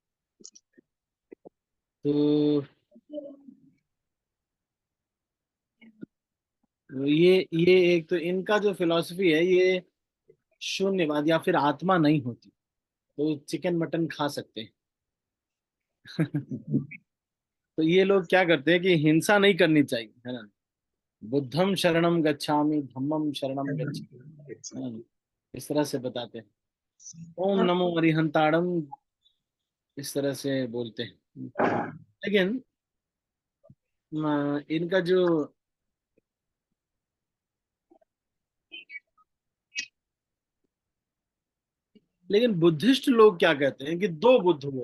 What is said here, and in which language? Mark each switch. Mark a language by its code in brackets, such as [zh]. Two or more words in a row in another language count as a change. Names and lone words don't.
[hi] तो ये एक तो इनका जो फिलॉसफी है, ये शून्यवाद या फिर आत्मा नहीं होती तो चिकन मटन खा सकते हैं। तो ये लोग क्या करते हैं कि हिंसा नहीं करनी चाहिए, है ना। [pi] बुद्धम शरणम गच्छामि धम्मम शरणम गच्छामि, [hi] है ना? इस तरह से बताते हैं। [pra] ओम नमो अरिहंताड़म, [hi] इस तरह से बोलते हैं। लेकिन इनका जो लेकिन बुद्धिस्ट लोग क्या कहते हैं कि दो बुद्ध हुए।